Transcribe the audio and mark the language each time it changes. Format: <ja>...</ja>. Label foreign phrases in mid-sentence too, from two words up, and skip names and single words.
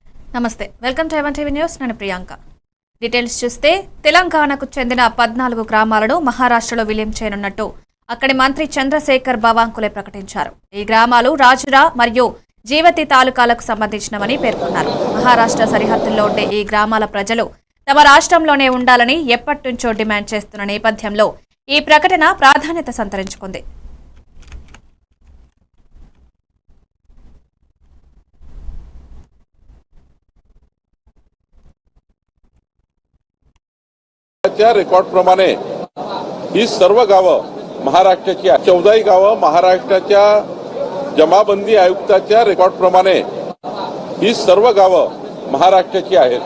<te>నమస్తే</te> <en>welcome to</en> <te>ఎవన్ టీవీ న్యూస్ నేను ప్రియాంక డీటెయిల్స్ చూస్తే తెలంగాణకు చెందిన 14 గ్రామాలను మహారాష్ట్రలో విలీనం చేయనున్నట్టు అక్కడి మంత్రి చంద్రశేఖర్ బావాంకులే ప్రకటించారు। ఈ గ్రామాలు రాజురా మరియు జీవతి తాలూకాలకు సంబంధించినవని పేర్కొన్నారు। మహారాష్ట్ర సరిహద్దుల్లో ఉండే ఈ గ్రామాల ప్రజలు తమ రాష్ట్రంలోనే ఉండాలని ఎప్పటినుంచో డిమాండ్ చేస్తున్న నేపథ్యంలో ఈ ప్రకటన ప్రాధాన్యత సంతరించుకుంది।</te> <mr>रेकॉर्ड प्रमाणे ही सर्व गावं महाराष्ट्राची 14 गावं महाराष्ट्राच्या जमाबंदी आयुक्ताच्या रेकॉर्ड प्रमाणे ही सर्व गावं महाराष्ट्राची आहेत।</mr>